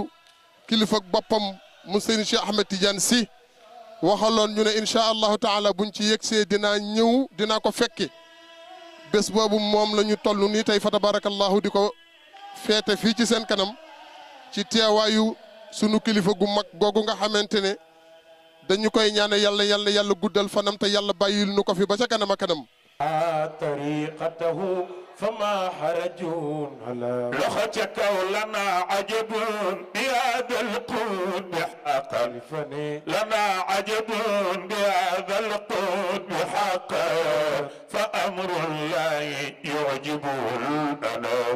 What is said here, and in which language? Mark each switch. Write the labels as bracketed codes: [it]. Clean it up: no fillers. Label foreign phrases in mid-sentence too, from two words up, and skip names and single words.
[wo] kilifa boppam mu sëriñ Cheikh Ahmed Tidiane Sy waxaloon ñu ne [ar] إن شاء الله تعالى [wo] buñ ci yegsee dinaa ñëw dinaa ko fekke bés boobu moom la ñu toll nii tey fa tabarakallahu di ko feete fii ci seen kanam ci teewaayu sunu kilifa gu mag googu nga xamante ne dañu koy ñaane yàlla guddal fanam te yàlla bàyyil nu ko fi ba ca kanam a kanam [ar] طريقته فما حرج على لختك ولنا عجب بهذا القود حقا لنا عجب بهذا القود حقا فأمر الله يعجبه الأنام